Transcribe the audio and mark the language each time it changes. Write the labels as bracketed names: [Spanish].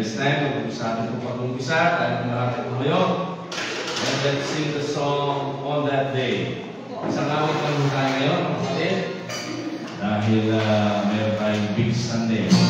[Filipino] This time, sa ating pag-umpisa, tayo mga tumayo. [English] And let's sing the song On That Day. [Filipino] Isang awit lang tayo ngayon, mga kapatid, dahil meron tayong Big Sunday.